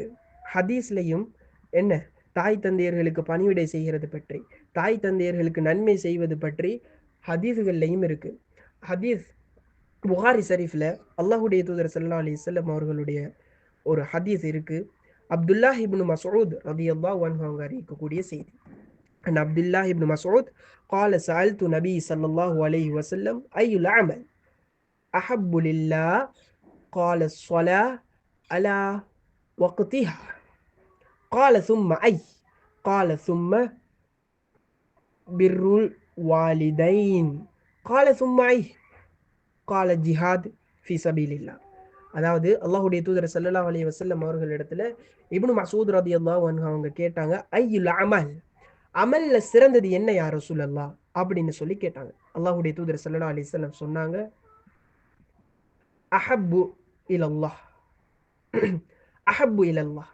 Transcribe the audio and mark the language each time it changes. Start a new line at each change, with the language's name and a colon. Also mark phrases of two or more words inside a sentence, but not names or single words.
Tamil: ஹதீஸ்லையும் என்ன, தாய் தந்தையர்களுக்கு பணிவிடை செய்கிறது பற்றி, தாய் தந்தையர்களுக்கு நன்மை செய்வது பற்றி ஹதீஸ்கள்லையும் இருக்கு. ஹதீஸ் புகாரி ஷரீஃப்ல அல்லாஹ்வுடைய தூதர்
Arabic: صلى الله عليه وسلم
Tamil: அவர்களுடைய ஒரு ஹதீஸ் இருக்கு. அப்துல்லாஹ் இப்னு மஸ்ஊத்
Arabic: رضي الله عنه
Tamil: அவங்க அறிவிக்கக்கூடிய செய்தி.
Arabic: அப்துல்லாஹ் இப்னு மஸ்ஊத் قال سألت نبي صلى الله عليه وسلم أي العمل أحب لله قال الصلاة على وقتها قال ثم أي قال ثم بر الوالدين قال ثم أي قال الجهاد في سبيل الله.
Tamil: அதாவது அல்லாஹ்வுடைய தூதர்
Arabic: صلى الله عليه وسلم
Tamil: அவர்களிடத்துல இப்னு மஸ்ஊத்
Arabic: رضي الله عنه
Tamil: அவங்க கேட்டாங்க,
Arabic: أي العمل,
Tamil: அமல்ல சிறந்தது என்ன
Arabic: يا رسول الله
Tamil: அப்படின்னு சொல்லி கேட்டாங்க. அல்லாஹ்வுடைய தூதர்
Arabic: صلى الله عليه وسلم சொன்னாங்க, أحب إلى الله أحب إلى الله.